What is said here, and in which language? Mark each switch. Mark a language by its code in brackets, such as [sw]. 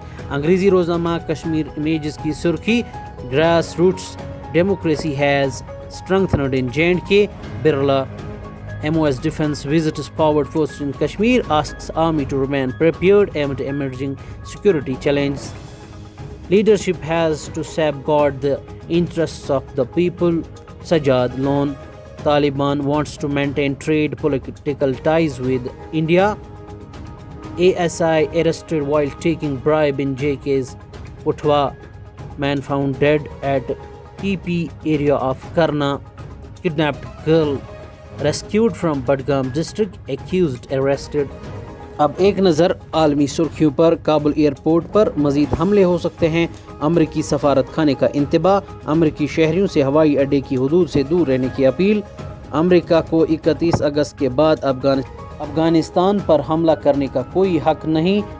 [ur] انگریزی روزنامہ کشمیر امیجز کی سرخی، [en] Grass roots democracy has strengthened in J&K, Birla۔ MOS defense visits powered forces in Kashmir, asks army to remain prepared amid emerging security challenges. Leadership has to safeguard the interests of the people, Sajjad Lone۔ Taliban wants to maintain trade political ties with India। ASI arrested while taking bribe in JK's Uthwa। Man found dead at TP area of Karna۔ Kidnapped girl rescued from Budgam district, accused arrested. [ur] اب ایک نظر عالمی سرخیوں پر. Kabul airport پر مزید حملے ہو سکتے ہیں. امریکی سفارت خانے کا انتباہ. امریکی شہریوں سے ہوائی اڈے کی حدود سے دور رہنے کی اپیل. امریکہ کو 31 اگست کے بعد افغانستان پر حملہ کرنے کا کوئی حق نہیں.